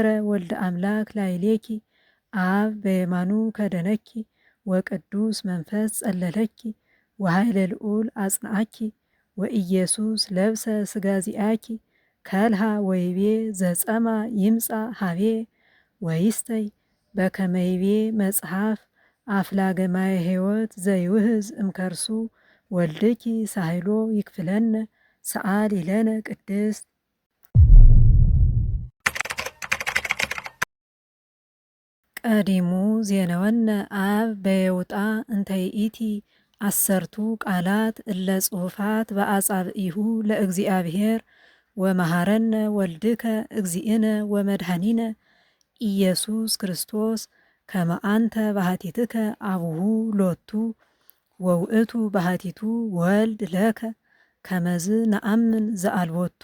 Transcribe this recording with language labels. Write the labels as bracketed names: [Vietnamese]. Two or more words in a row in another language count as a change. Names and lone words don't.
[Geez] ወልደ አምላክ ላይሌኪ አብ በየማኑ ከደነኪ ወቅዱስ መንፈስ ጸለለኪ ወኃይለ ልዑል አጽንዓኪ ወኢየሱስ ለብሰ ሥጋ ዚአኪ ከልሃ ወይቤ ዘጸማ ይምጻ ሀቤ ወይስተይ በከመይቤ መጽሐፍ አፍላገ ማየ ሕይወት ዘይውህዝ እምከርሱ ወልድኪ ሳህሎ ይክፍለነ ሰአሊ ለነ ቅድስት ቀዲሙ ዜነወነ አብ በየውጣ እንተ ይእቲ አሰርቱ ቃላት እለ ጽሑፋት በአጻብኢሁ ለእግዚአብሔር ወመሃረነ ወልድከ እግዚእነ ወመድኃኒነ ኢየሱስ ክርስቶስ ከመ አንተ ባህቲትከ አቡሁ ሎቱ ወውእቱ ባህቲቱ ወልድ ለከ ከመዝ ነአምን ዘአልቦቱ